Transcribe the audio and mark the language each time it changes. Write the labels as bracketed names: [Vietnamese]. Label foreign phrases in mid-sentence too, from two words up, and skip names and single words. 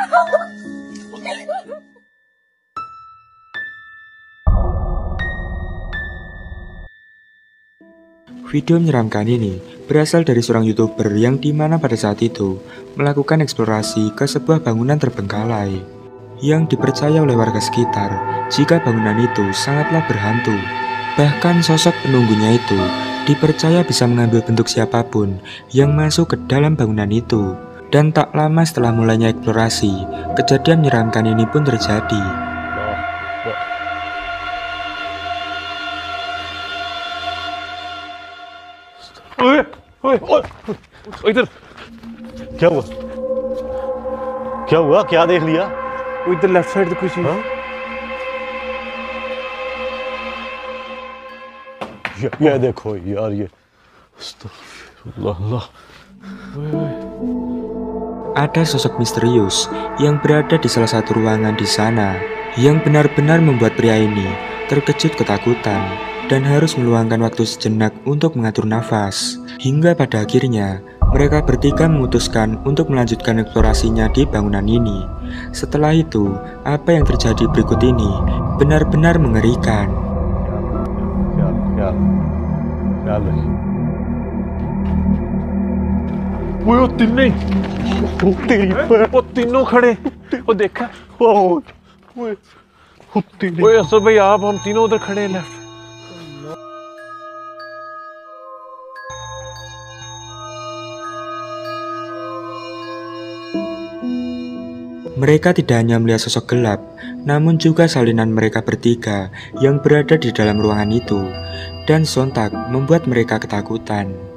[Indonesian] Video menyeramkan ini berasal dari seorang YouTuber yang dimana pada saat itu melakukan eksplorasi ke sebuah bangunan terbengkalai yang dipercaya oleh warga sekitar jika bangunan itu sangatlah berhantu. Bahkan sosok penunggunya itu dipercaya bisa mengambil bentuk siapapun yang masuk ke dalam bangunan itu. Dan tak lama setelah mulainya eksplorasi, kejadian menyeramkan ini pun terjadi. [Hindi] इधर क्या हुआ क्या देख लिया इधर [English] left side [Hindi] तो कुछ ये देखो यार ये अल्लाह [Indonesian] Ada sosok misterius yang berada di salah satu ruangan di sana yang benar-benar membuat pria ini terkejut ketakutan dan harus meluangkan waktu sejenak untuk mengatur nafas. Hingga pada akhirnya mereka bertiga memutuskan untuk melanjutkan eksplorasinya di bangunan ini. Setelah itu, apa yang terjadi berikut ini benar-benar mengerikan. [Hindi] वो तीनों खड़े वो देखा ओए असद भाई आप हम तीनों उधर खड़े हैं लेफ्ट [Indonesian] Mereka tidak hanya melihat sosok gelap, namun juga salinan mereka bertiga yang berada di dalam ruangan itu, dan sontak membuat mereka ketakutan.